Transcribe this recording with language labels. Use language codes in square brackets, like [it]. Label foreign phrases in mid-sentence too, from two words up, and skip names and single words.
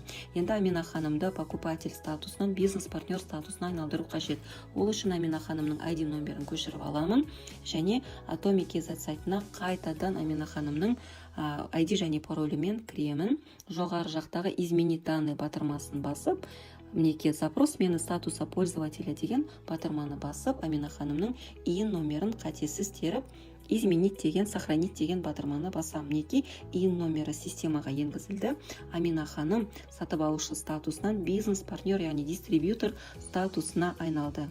[kk] Амина ханымды покупатель статусынан бизнес-партнер статусына айналдыру қажет. Ол үшін Амина ханымның ID номерін көшіріп аламын және Atomic.kz сайтына қайтадан Амина ханымның ID және паролімен кіремін. Жоғары жақтағы [ru] изменить данные [kk] батырмасын басып, мінекей [ru] запрос смены статуса пользователя [kk] деген батырманы басып, Амина ханымның ИН номерін қатесіз теріп, изменить деген, сохранить деген батырманы басам. Мінекей ИН номері системаға енгізілді. Амина ханым сатып алушы статусынан бизнес-партнер, яғни дистрибьютор статусына айналды.